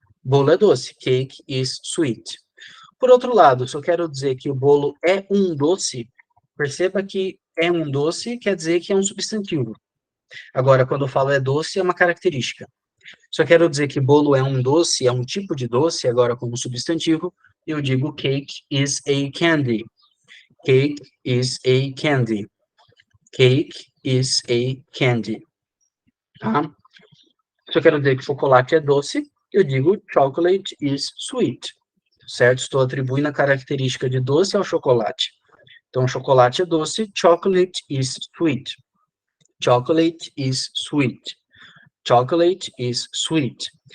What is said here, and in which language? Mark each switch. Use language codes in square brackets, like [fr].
[pt] Bolo é doce, [en] cake is sweet. [pt] Por outro lado, se eu quero dizer que o bolo é um doce, perceba que é um doce quer dizer que é um substantivo. Agora, quando eu falo é doce, é uma característica. Se eu quero dizer que bolo é um doce, é um tipo de doce, agora como substantivo, eu digo [en] cake is a candy. Cake is a candy. Cake is a candy. Tá? [pt] Se eu quero dizer que chocolate é doce, eu digo [en] chocolate is sweet, [pt] certo? Estou atribuindo a característica de doce ao chocolate. Então, chocolate é doce, [en] chocolate is sweet. Chocolate is sweet. Chocolate is sweet.